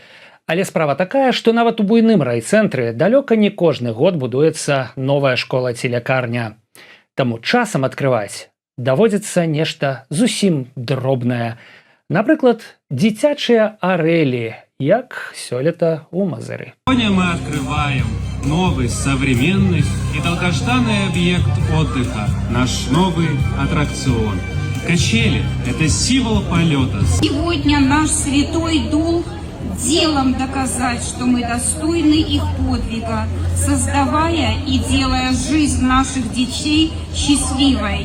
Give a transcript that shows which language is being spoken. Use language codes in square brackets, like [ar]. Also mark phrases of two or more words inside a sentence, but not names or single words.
[be] Але справа такая, што нават у буйным райцэнтры далёка не кожны год будуецца новая школа ці лякарня. Таму часам адкрываць даводзіцца нешта зусім дробнае. Напрыклад, дзіцячыя арэлі, як сёлета ў Мазыры. [ru] Сегодня мы открываем новый, современный и долгожданный объект отдыха, наш новый аттракцион. Качели – это символ полета. Сегодня наш святой долг делом доказать, что мы достойны их подвига, создавая и делая жизнь наших детей счастливой.